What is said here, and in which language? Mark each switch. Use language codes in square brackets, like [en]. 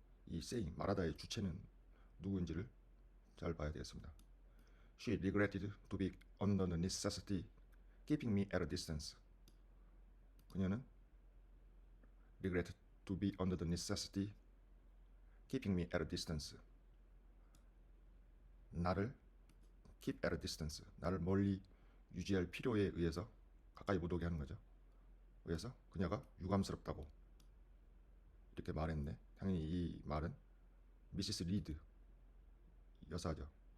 [ko] 이 saying, 말하다의 주체는 누구인지를 잘 봐야 되겠습니다. [en] She regretted to be under the necessity keeping me at a distance. 그녀는 regretted to be under the necessity keeping me at a distance. 나를 keep at a distance. [ko] 나를 멀리 유지할 필요에 의해서 가까이 못 오게 하는 거죠. 그래서 그녀가 유감스럽다고 이렇게 말했는데 당연히 이 말은 미시스 리드 여사죠.